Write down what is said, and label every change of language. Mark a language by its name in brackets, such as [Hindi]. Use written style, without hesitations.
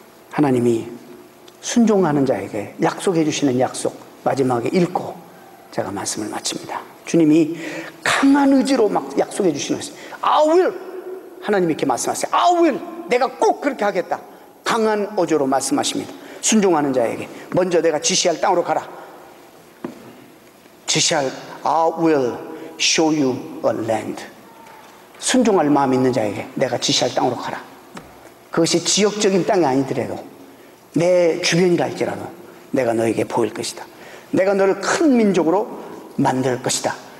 [Korean] 하나님이 순종하는 자에게 약속해 주시는 약속, 마지막에 읽고 제가 말씀을 마칩니다. 주님이 강한 의지로 막 약속해 주시는 것이 [English] I will, [Korean] 하나님이 이렇게 말씀하세요. [English] I will, [Korean] 내가 꼭 그렇게 하겠다. 강한 어조로 말씀하십니다. 순종하는 자에게 먼저 내가 지시할 땅으로 가라. 지시할 [English] I will show you a land. [Korean] 순종할 마음 있는 자에게 내가 지시할 땅으로 가라. 그것이 지역적인 땅이 아니더라도 내 주변이라 할지라도 내가 너에게 보일 것이다. 내가 너를 큰 민족으로 만들 것이다.